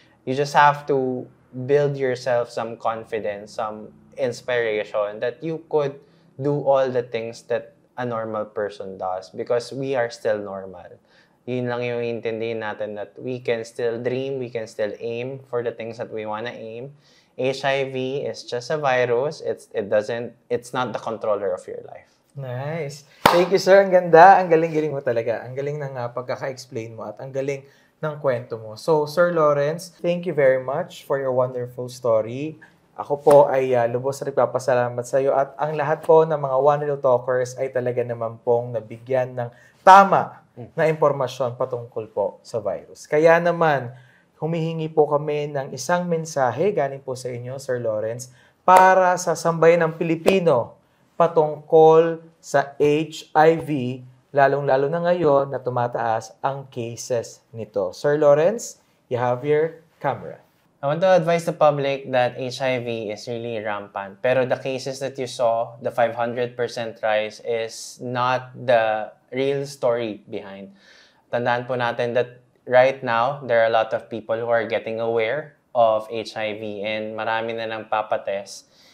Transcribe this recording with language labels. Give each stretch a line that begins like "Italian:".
English: You just have to build yourself some confidence, some inspiration that you could do all the things that a normal person does because we are still normal.
Filipino: Yun lang yung intindihin natin
English: that we can still dream, we can still aim for the things that we wanna aim. HIV is just a virus. It's not the controller of your life.
Filipino: Nice.
English: Thank you, sir.
Filipino: Ang ganda. Ang galing-galing mo talaga. Ang galing ng pagkaka-explain mo at ang galing ng kwento mo.
English: So, Sir Lawrence, thank you very much for your wonderful story.
Filipino: Ako po ay lubos na nagpapasalamat sa iyo at ang lahat po ng mga One Real Talkers ay talaga naman pong nabigyan ng tama na impormasyon patungkol po sa virus. Kaya naman, humihingi po kami ng isang mensahe galing po sa inyo, Sir Lawrence, para sa sambayan ng Pilipino patungkol sa HIV, lalong-lalo na ngayon na tumataas ang cases nito.
English: Sir Lawrence, you have your camera. I want to advise the public that HIV is really rampant.
Filipino: Pero
English: the cases that you saw, the 500% rise, is not the real story behind.
Filipino: Tandaan po natin
English: that right now, there are a lot of people who are getting aware of HIV and
Filipino: marami na nang papatest.